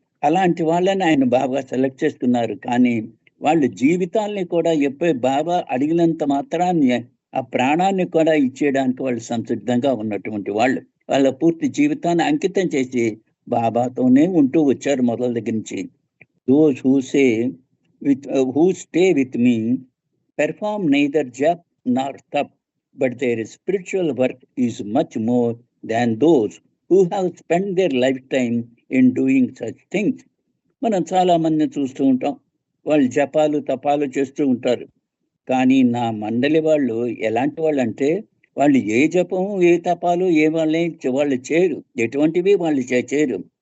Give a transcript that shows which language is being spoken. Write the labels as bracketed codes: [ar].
[te] అలాంటి వాళ్ళని ఆయన బాగా సెలెక్ట్ చేసుకున్నారు. కానీ వాళ్ళు జీవితాల్ని కూడా ఎప్పుడు బాబా అడిగినంత మాత్రాన్ని ఆ ప్రాణాన్ని కూడా ఇచ్చేయడానికి వాళ్ళు సంసిద్ధంగా ఉన్నటువంటి వాళ్ళు. వాళ్ళ పూర్తి జీవితాన్ని అంకితం చేసి బాబాతోనే ఉంటూ వచ్చారు మొదల దగ్గర నుంచి. [en] Those who say who stay with me perform neither jap nor tap, but their spiritual work is much more than those who have spent their lifetime in doing such things. [te] మనం చాలా మందిని చూస్తూ ఉంటాం, వాళ్ళు జపాలు తపాలు చేస్తూ ఉంటారు. కానీ నా మండలి వాళ్ళు ఎలాంటి వాళ్ళు అంటే వాళ్ళు ఏ జపము ఏ తపాలు ఏ వాళ్ళు చేయరు, ఎటువంటివి వాళ్ళు చేయరు.